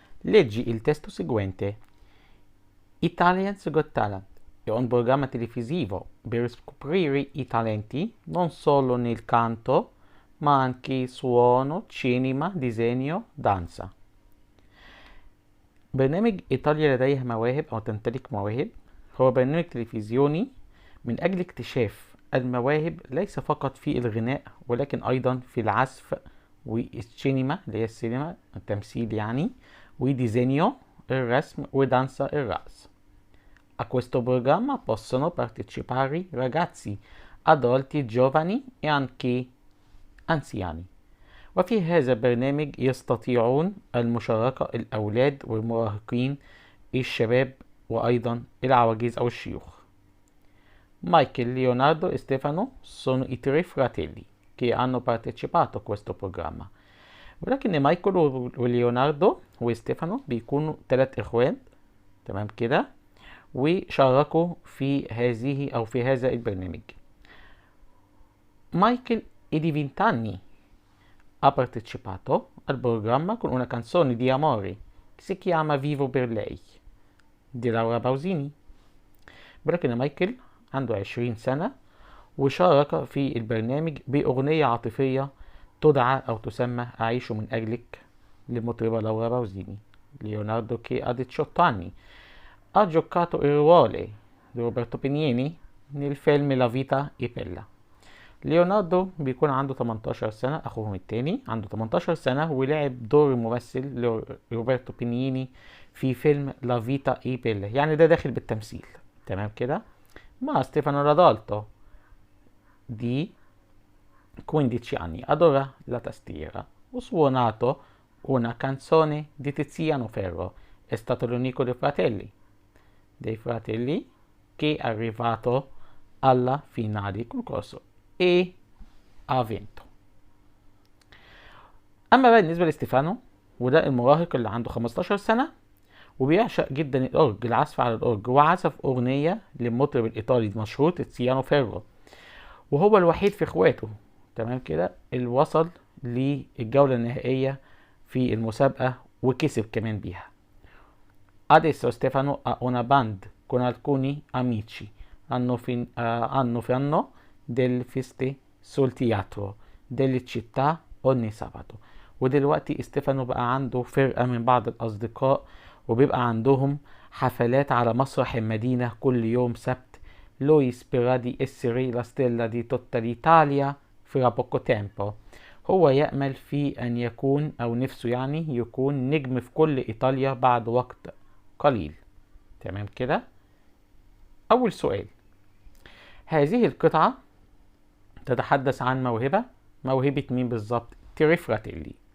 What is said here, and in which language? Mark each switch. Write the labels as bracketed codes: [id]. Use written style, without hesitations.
[it] Leggi il testo seguente. Italians Got Talent è un programma televisivo per scoprire i talenti non solo nel canto, ma anche suono, cinema, disegno, danza. [ar] برنامج إيطاليا لديها مواهب أو تمتلك مواهب هو برنامج تلفزيوني من أجل اكتشاف المواهب ليس فقط في الغناء ولكن أيضا في العزف والسينما اللي هي السينما التمثيل يعني وديزينيو الرسم ودانسا الرقص. [it] A questo programma possono partecipare ragazzi, adulti, giovani e anche anziani. [ar] وفي هذا البرنامج يستطيعون المشاركة الأولاد والمراهقين الشباب وأيضا العواجيز أو الشيوخ. [it] Michael, Leonardo e Stefano sono i tre fratelli che hanno partecipato a questo programma. [ar] ولكن مايكل وليوناردو وستيفانو بيكونوا 3 إخوات تمام كده وشاركوا في هذا البرنامج. [it] Michael è di 20 anni ha partecipato al programma con una canzone di amore che si chiama Vivo per lei di Laura Pausini. [ar] ولكن مايكل عنده 20 سنة وشارك في البرنامج بأغنية عاطفية تدعى أو تسمى أعيش من أجلك للمطربة لورا باوزيني. [it] Leonardo che ha 18 anni ha giocato il ruolo di Roberto Penieni nel film La vita è bella. [ar] ليوناردو بيكون عنده 18 سنة أخوهم التاني عنده 18 سنة ولعب دور الممثل روبرتو بينيني في فيلم لا فيتا اي بيلا يعني ده داخل بالتمثيل تمام كده. مع [it] ستيفانو رادالتو di 15 anni adora la tastiera ho suonato una canzone di Tiziano Ferro è stato l'unico dei fratelli che è arrivato alla finale del concorso e ha vinto. [ar] اما بقى بالنسبه لستيفانو وده المراهق اللي عنده 15 سنه وبيعشق جدا الاورج العزف على الاورج وعزف اغنيه للمطرب الايطالي المشهور تيزيانو فيرو وهو الوحيد في اخواته تمام كده اللي وصل للجوله النهائيه في المسابقه وكسب كمان بيها. [it] Adesso Stefano ha una band con alcuni amici fanno delle feste sul teatro delle città ogni sabato. [ar] ودلوقتي استيفانو بقى عنده فرقة من بعض الأصدقاء وبيبقى عندهم حفلات على مسرح المدينة كل يوم سبت. [it] Lui spera di essere la stella di tutta l'Italia fra poco tempo. [ar] هو يأمل في أن يكون أو نفسه يعني يكون نجم في كل إيطاليا بعد وقت قليل. تمام كده. أول سؤال هذه القطعة تتحدث عن موهبة مين بالظبط؟ [it] تيري فراتيلي.